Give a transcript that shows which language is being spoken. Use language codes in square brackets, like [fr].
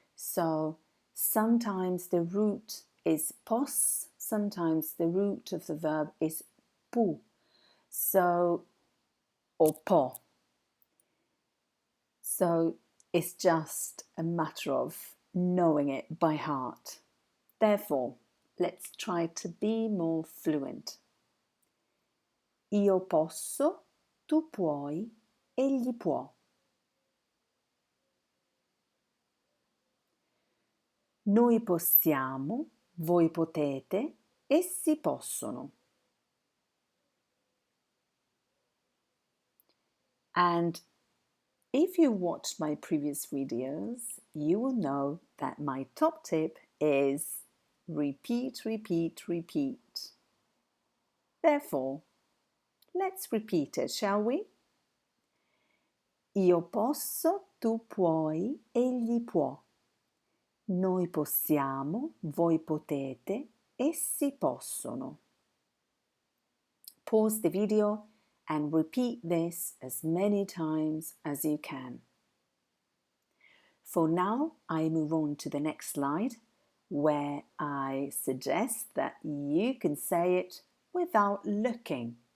[en] So, sometimes the root is pos, sometimes the root of the verb is pu. So, or po. So it's just a matter of knowing it by heart. Therefore, let's try to be more fluent. [it] Io posso, tu puoi, egli può. Noi possiamo, voi potete, essi possono. [en] And if you watched my previous videos, you will know that my top tip is repeat, repeat, repeat. Therefore, let's repeat it, shall we? [it] Io posso, tu puoi, egli può. Noi possiamo, voi potete, essi possono. [en] Pause the video and repeat this as many times as you can. For now, I move on to the next slide where I suggest that you can say it without looking.